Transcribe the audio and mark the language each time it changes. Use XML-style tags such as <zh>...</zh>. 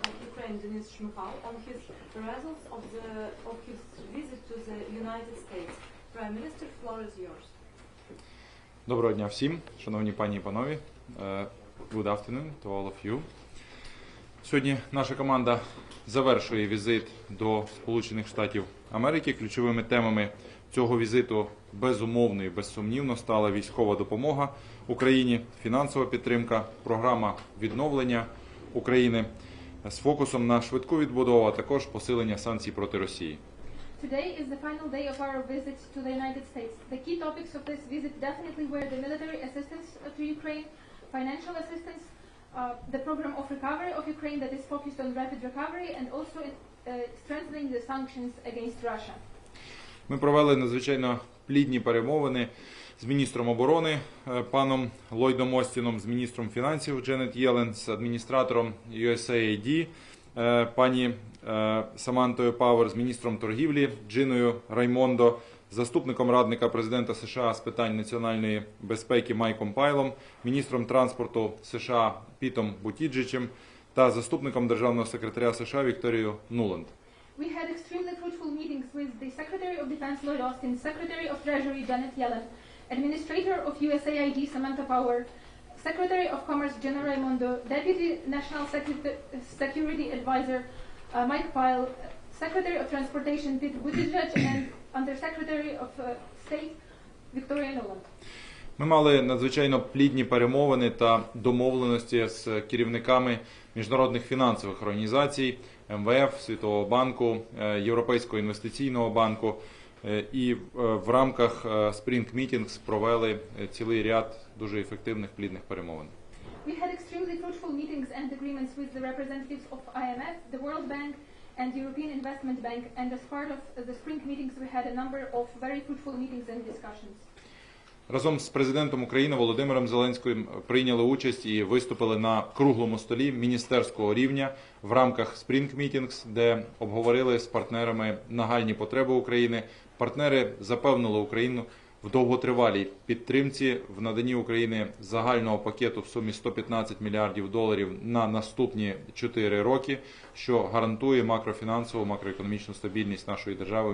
<en>Ukraine, Denys Shmyhal, on his results of his visit to the United States. Prime Minister, floor is yours.</en> <uk>Доброго дня всім, шановні пані і панові.</uk> <en>Good afternoon to all of you.</en> <uk>Сьогодні наша команда завершує візит до Сполучених Штатів Америки. Ключовими темами цього візиту безумовно і безсумнівно стала військова допомога Україні, фінансова підтримка, програма відновлення України з фокусом на швидку відбудову, а також посилення санкцій проти Росії.</uk> <en>Today is the final day of our visit to the United States. The key topics of this visit definitely were the military assistance to Ukraine, financial assistance, the program of recovery of Ukraine that is focused on rapid recovery, and also strengthening the sanctions against Russia.</en> <uk>Ми провели надзвичайно плідні перемовини з міністром оборони паном Ллойдом Остіном, з міністром фінансів Дженет Єлен, з адміністратором USAID пані Самантою Пауер, з міністром торгівлі Джиною Раймондо, заступником радника президента США з питань національної безпеки Майком Пайлом, міністром транспорту США Пітом Бутіджичем та заступником державного секретаря США Вікторією Нуланд.</uk> <en>We had extremely fruitful meetings with the Secretary of Defense Lloyd Austin, Secretary of Treasury Janet Yellen, Administrator of USAID Samantha Power, Secretary of Commerce Gina Raimondo, Deputy National Security Advisor Mike Pyle, Secretary of Transportation Pete Buttigieg, and Undersecretary of State Victoria Nuland.</en> <uk>Ми мали надзвичайно плідні перемовини та домовленості з керівниками міжнародних фінансових організацій, МВФ, Світового банку, Європейського інвестиційного банку. І в рамках Spring Meetings провели цілий ряд дуже ефективних плідних перемовин.</uk> <en>We had extremely fruitful meetings and agreements with the representatives of IMF, the World Bank, and the European Investment Bank, and as part of the Spring Meetings we had a number of very fruitful meetings and discussions.</en> <uk>Разом з президентом України Володимиром Зеленським прийняли участь і виступили на круглому столі міністерського рівня в рамках Spring Meetings, де обговорили з партнерами нагальні потреби України. Партнери запевнили Україну в довготривалій підтримці в наданні України загального пакету в сумі $115 мільярдів на наступні 4 роки, що гарантує макрофінансову, макроекономічну стабільність нашої держави.</uk>